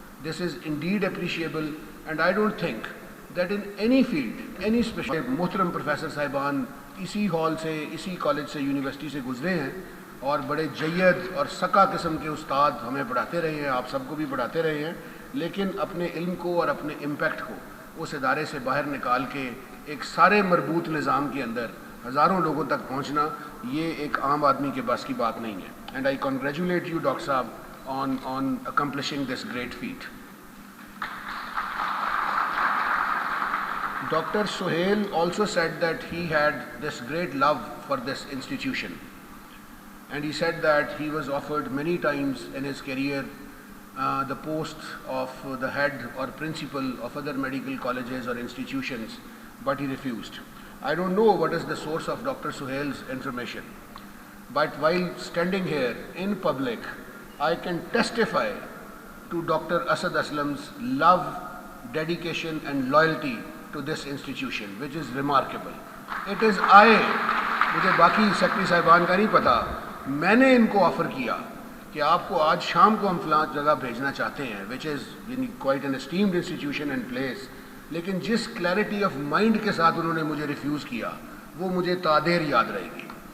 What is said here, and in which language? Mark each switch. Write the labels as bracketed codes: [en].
[en] This is indeed appreciable, and I don't think that in any field, any special [ur] محترم professor صاحبان اسی hall سے، اسی college سے، یونیورسٹی سے گزرے ہیں اور بڑے جید اور سکا قسم کے استاد ہمیں پڑھاتے رہے ہیں، آپ سب کو بھی پڑھاتے رہے ہیں، لیکن اپنے علم کو اور اپنے امپیکٹ کو اس ادارے سے باہر نکال کے ایک سارے مربوط نظام کے اندر ہزاروں لوگوں تک پہنچنا یہ ایک عام آدمی کے بس کی بات نہیں ہے. [en] And I congratulate you doctor صاحب on accomplishing this great feat. Dr. Sohail also said that he had this great love for this institution, and he said that he was offered many times in his career the post of the head or principal of other medical colleges or institutions, but he refused. I don't know what is the source of Dr. Sohail's information, but while standing here in public, I can testify to Dr. Asad Aslam's love, dedication and loyalty to this institution, which is remarkable. It is [ur] مجھے باقی secretary صاحبان کا نہیں پتا، میں نے ان کو offer کیا کہ آپ کو آج شام کو ہم فلاں جگہ بھیجنا چاہتے ہیں، [en] which is quite an esteemed institution and place, [ur] لیکن جس کلیئرٹی آف مائنڈ کے ساتھ انہوں نے مجھے ریفیوز کیا وہ مجھے تادیر یاد رہے گی.